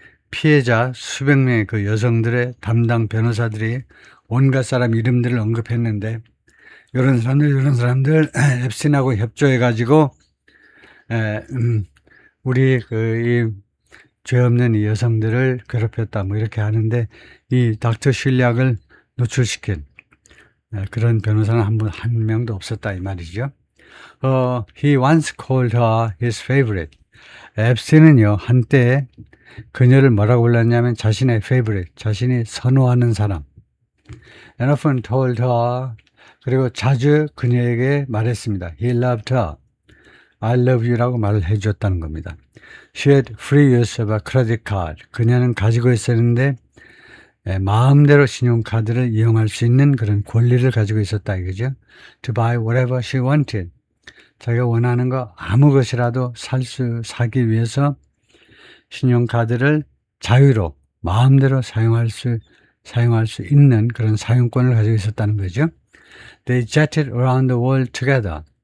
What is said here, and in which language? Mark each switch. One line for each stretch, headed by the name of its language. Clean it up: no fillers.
Korean: 피해자 수백 명의 그 여성들의 담당 변호사들이 온갖 사람 이름들을 언급했는데 이런 사람들 앱스틴하고 협조해가지고 우리 이 죄 없는 이 여성들을 괴롭혔다 이렇게 하는데 이 닥터 실리악을 노출시킨 그런 변호사는 한 명도 없었다 이 말이죠.
English: He once called her his favorite.
Korean: 앱스틴은요 한때 그녀를 뭐라고 불렀냐면 자신의 favorite, 자신이 선호하는 사람.
English: And often told her,
Korean: 그리고 자주 그녀에게 말했습니다.
English: He loved her. I love you
Korean: 라고 말을 해줬다는 겁니다.
English: She had free use of a credit card.
Korean: 그녀는 가지고 있었는데 마음대로 신용카드를 이용할 수 있는 그런 권리를 가지고 있었다 이거죠.
English: To buy whatever she wanted.
Korean: 자기가 원하는 거 아무 것이라도 사기 위해서 신용카드를 자유로 마음대로 사용할 수 있는 그런 사용권을 가지고 있었다는 거죠.
English: They jetted around the world together.